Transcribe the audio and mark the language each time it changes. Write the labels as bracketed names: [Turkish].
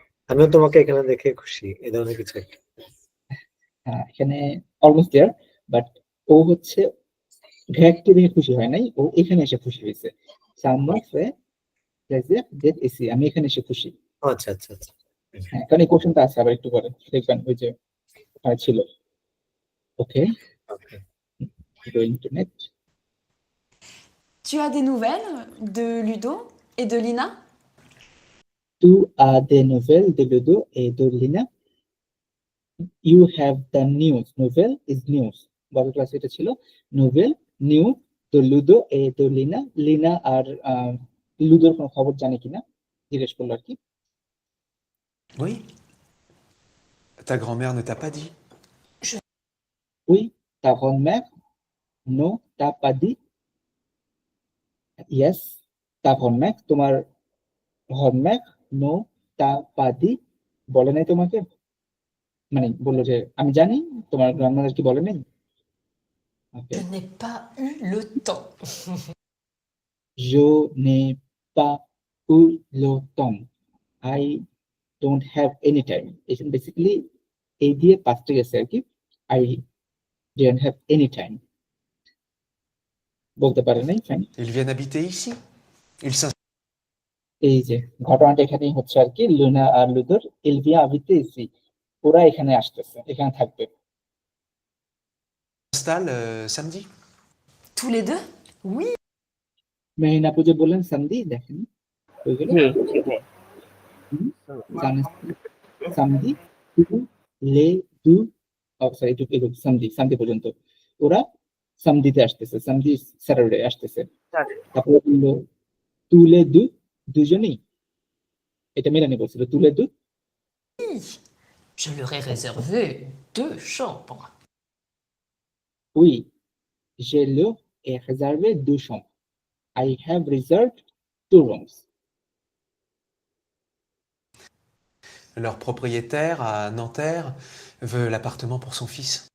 [Bangla] আমিও তোমাকে এখানে দেখে খুশি, এই ধরনের কিছু একটা। হ্যাঁ, এখানে [English] almost there, [Bangla] বাট ও হচ্ছে ভ্যাককে দেখে খুশি হয় নাই, ও এখানে এসে খুশি হয়েছে। [French] Ça me fait plaisir d'être ici. [Bangla] আমি এখানে এসে খুশি। আচ্ছা আচ্ছা আচ্ছা। হ্যাঁ, কারণ এই কোশ্চেনটা আছে আবার একটু পরে দেখবেন, ওই যে ওখানে ছিল। [English] Okay, okay. going to next. [French] Tu as des nouvelles de Ludo et de Lina? Tu as des nouvelles de Ludo et de Lina? [English] You have the news. Nouvelle is news. [Bangla] গত ক্লাসে এটা ছিল নোভেল, নিউ, তো লুডো এ তো লিনা। লিনা আর লুডোর কোনো খবর জানে কিনা জিজ্ঞেস করলো আর কি। [French] Oui. Ta grand-mère ne t'a pas dit? Oui, ta grand-mère ne t'a pas dit? [English] Yes, [French] ta grand-mère, [Bangla] তোমার [French] grand-mère ne t'a pas dit, [Bangla] বলে নাই তোমাকে? মানে বললো যে আমি জানি, তোমার গ্র্যান্ডমাদার কি বলে নাই? [English] okay, [French] Je n'ai pas eu le temps. je n'ai pas eu le temps. [English] I don't have any time. It's basically [Bangla] এই দিয়ে পাঁচটা গেছে আর কি। [English] I didn't have any time. [Bangla] বলতে পারে নাই, fine. [French] Ils viennent habiter ici? Ils [Bangla] এই যে ঘটনাটা এখানেই হচ্ছে আর কি, লুনা আর লুদোর [French] এলভিয়া আবিতে এসি, [Bangla] ওরা এখানে আসতেছে, এখানে থাকবে। [French] s'installent samedi? Tous les deux? Oui. [Bangla] মেহিনা পুজো বললেন সামদি, দেখেন ওইগুলো জি জি ভাই। সামদি [French] টু লে দু, [Bangla] সরি সামদি, সামদি পর্যন্ত ওরা সামদিতে আসতেছে, সামদি স্যাটারডে আসতেছে। তারপরে বললো [French] তুলে দু, [Bangla] দুজনেই, এটা মেলানি বলছিল তুলে দু। [French] Je leur ai réservé 2 chambres. Oui, je leur ai réservé 2 chambres. [English] I have reserved 2 rooms. [French] Leur propriétaire à Nanterre veut l'appartement pour son fils.